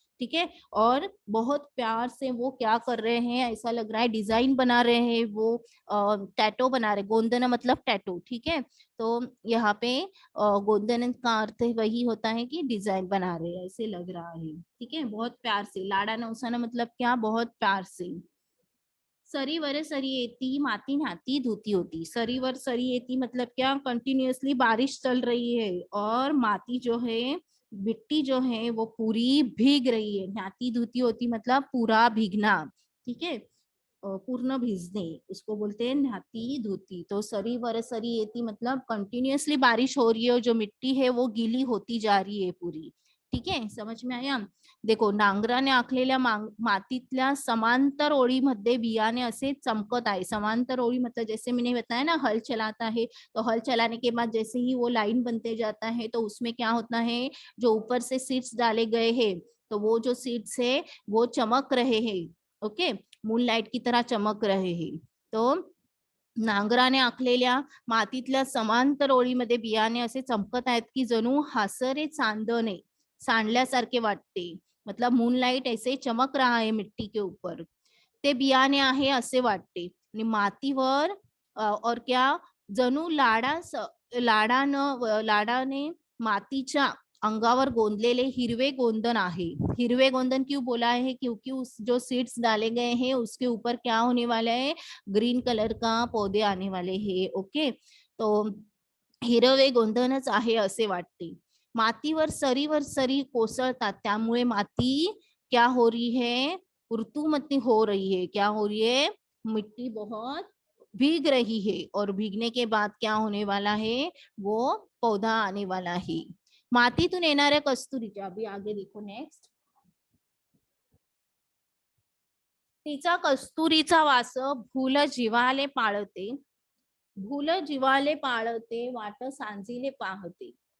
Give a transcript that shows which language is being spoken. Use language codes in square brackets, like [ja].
[hi] ठीक है, और बहुत प्यार से वो क्या कर रहे हैं, ऐसा लग रहा है डिजाइन बना रहे हैं वो, टैटो बना रहे। गोंदना मतलब टैटो। ठीक है, तो यहाँ पे गोंदन का अर्थ वही होता है कि डिजाइन बना रहे हैं, ऐसे लग रहा है। ठीक है, बहुत प्यार से। लाड़ा नवसाना मतलब क्या, बहुत प्यार से। [mr] सरीवर सरी येती माती न्हाती धोती होती। [hi] सरीवर सरी येती मतलब क्या, कंटिन्यूअसली बारिश चल रही है और माती जो है, मिट्टी जो है वो पूरी भीग रही है। न्हाती धोती होती मतलब पूरा भीगना। ठीक है, पूर्ण भीजने, उसको बोलते हैं न्हाती धोती। तो सरी सरी येती मतलब कंटिन्यूअसली बारिश हो रही है, जो मिट्टी है वो गीली होती जा रही है पूरी। ठीक है, समझ में आया। [mr] देखो, नांगराने आखलेल्या मातीतल्या समांतर ओळीमध्ये बियाणे असे चमकत आहे। [hi] समांतर ओळी मतलब जैसे मैंने बताया ना, हल चलाता है, तो हल चलाने के बाद जैसे ही वो लाइन बनते जाता है, तो उसमें क्या होता है, जो ऊपर से सीड्स डाले गए हैं, तो वो जो सीड्स है वो चमक रहे हैं। ओके, मूनलाइट की तरह चमक रहे हैं। [mr] तो नांगराने आखलेल्या मातीतल्या समांतर ओळीमध्ये बियाणे असे चमकत आहेत की जणू हासरे चांदणे सांडल्यासारखे वाटते। [hi] मतलब मूनलाइट ऐसे चमक रहा है मिट्टी के ऊपर, [mr] ते बियाणे आहे असे वाटते। आणि मातीवर [hi] और क्या, [mr] जणू लाडाने मातीच्या अंगावर गोंदलेले हिरवे गोंदन आहे। [hi] हिरवे गोंदन क्यों बोला है, क्योंकि उस जो सीड्स डाले गए हैं उसके ऊपर क्या होने वाला है, ग्रीन कलर का पौधे आने वाले हैं। [mr] ओके, तो हिरवे गोंधनच आहे असे वाटते। मातीवर सरी कोसळतात, त्यामुळे माती [hi] क्या हो रही है, ऋतुमती हो रही है। क्या हो रही है, मिट्टी बहुत भीग रही है, और भीगने के बाद क्या होने वाला है, वो पौधा आने वाला है। [mr] मातीतून येणाऱ्या कस्तुरीच्या, [hi] अभी आगे देखो नेक्स्ट। [mr] तिचा कस्तुरीचा वास भूल जीवाले पाळते, भूल जीवाले पाळते, वाट सांजिले पाहते।